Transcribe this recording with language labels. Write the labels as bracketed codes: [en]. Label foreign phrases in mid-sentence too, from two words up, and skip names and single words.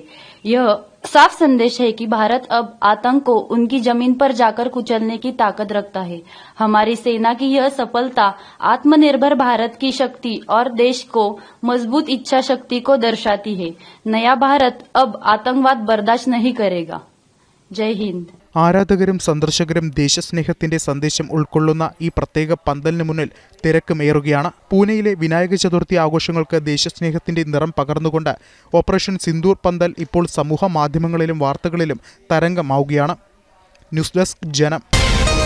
[hi] यह साफ संदेश है कि भारत अब आतंक को उनकी जमीन पर जाकर कुचलने की ताकत रखता है. हमारी सेना की यह सफलता आत्मनिर्भर भारत की शक्ति और देश को मजबूत इच्छा शक्ति को दर्शाती है. नया भारत अब आतंकवाद बर्दाश्त नहीं करेगा. जय हिंद. [ml] ആരാധകരും സന്ദർശകരും ദേശസ്നേഹത്തിന്റെ സന്ദേശം ഉൾക്കൊള്ളുന്ന ഈ പ്രത്യേക പന്തലിന് മുന്നിൽ തിരക്കുമേറുകയാണ്. പൂനെയിലെ വിനായക ചതുർത്ഥി ആഘോഷങ്ങൾക്ക് ദേശസ്നേഹത്തിന്റെ നിറം പകർന്നുകൊണ്ട് ഓപ്പറേഷൻ സിന്ദൂർ പന്തൽ ഇപ്പോൾ സമൂഹ മാധ്യമങ്ങളിലും വാർത്തകളിലും തരംഗമാവുകയാണ്. ന്യൂസ് ഡെസ്ക് ജനം.